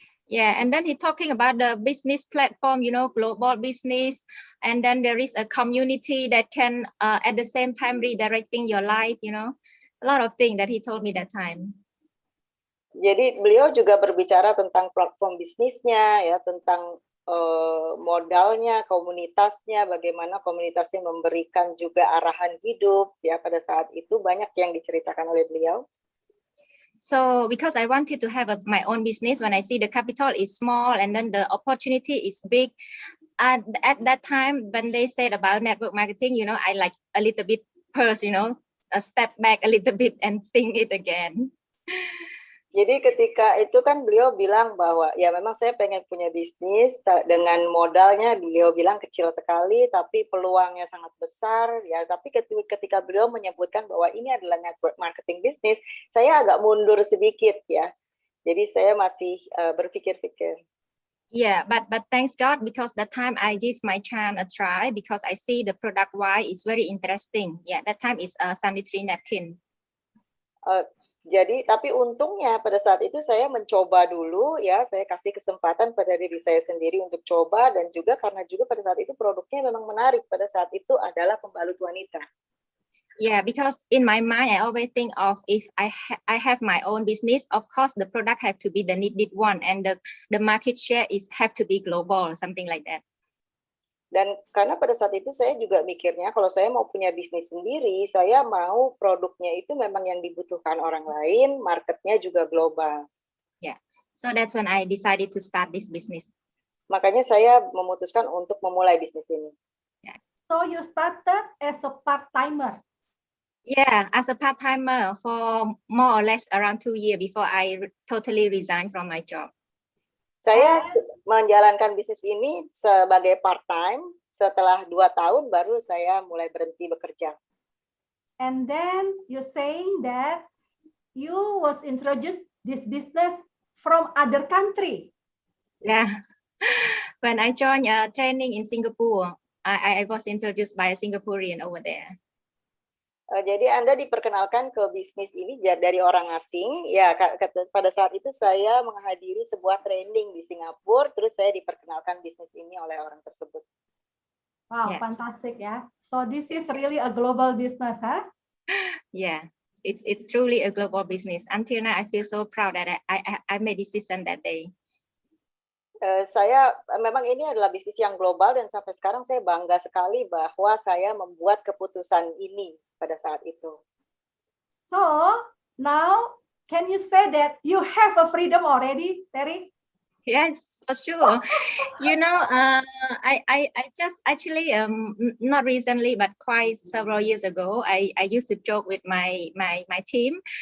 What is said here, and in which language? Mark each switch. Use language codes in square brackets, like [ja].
[en] Yeah, and then he talking about the business platform, you know, global business, and then there is a community that can at the same time redirecting your life, you know, a lot of things that he told me that time. [id] Jadi beliau juga berbicara tentang platform bisnisnya, ya tentang modalnya, komunitasnya, bagaimana komunitasnya memberikan juga arahan hidup, ya pada saat itu banyak yang diceritakan oleh beliau. [en] So because I wanted to have my own business, when I see the capital is small and then the opportunity is big, at that time when they said about network marketing, you know, I like a little bit pause, you know, a step back a little bit and think it again. [id] Jadi ketika itu kan beliau bilang bahwa ya memang saya pengen punya bisnis dengan modalnya beliau bilang kecil sekali tapi peluangnya sangat besar ya, tapi ketika beliau menyebutkan bahwa ini adalah network marketing bisnis, saya agak mundur sedikit ya. Jadi saya masih berpikir-pikir. [en] Yeah, but thanks God because that time I give my chance a try because I see the product why is very interesting. Yeah, that time is a sanitary napkin. [id] Jadi, tapi untungnya pada saat itu saya mencoba dulu ya, saya kasih kesempatan pada diri saya sendiri untuk coba dan juga karena juga pada saat itu produknya memang menarik pada saat itu adalah pembalut wanita. [en] Yeah, because in my mind I always think of if I have my own business, of course the product have to be the needed one and the market share is have to be global, something like that. [id] Dan karena pada saat itu saya juga mikirnya kalau saya mau punya bisnis sendiri, saya mau produknya itu memang yang dibutuhkan orang lain, marketnya juga global. [en] Yeah, so that's when I decided to start this business. [id] Makanya saya memutuskan untuk memulai bisnis ini. [en] Yeah. So you started as a part-timer? Yeah, as a part-timer for more or less around 2 years before I totally resigned from my job. [id] Saya menjalankan bisnis ini sebagai part-time, setelah 2 tahun baru saya mulai berhenti bekerja. [en] And then you saying that you was introduced this business from other country. Yeah, when I joined training in Singapore, I was introduced by a Singaporean over there. [id] Jadi Anda diperkenalkan ke bisnis ini dari orang asing. Ya, pada saat itu saya menghadiri sebuah training di Singapura, terus saya diperkenalkan bisnis ini oleh orang tersebut. [en] Wow, yeah. Fantastic ya. So this is really a global business, huh? Yeah, it's truly a global business. Until now, I feel so proud that I made decision that day. [id] Saya memang ini adalah bisnis yang global dan sampai sekarang saya bangga sekali bahwa saya membuat keputusan ini pada saat itu. [en] So now can you say that you have a freedom already, Terry? Yes, for sure. You know, I just actually not recently but quite several years ago I used to joke with my team.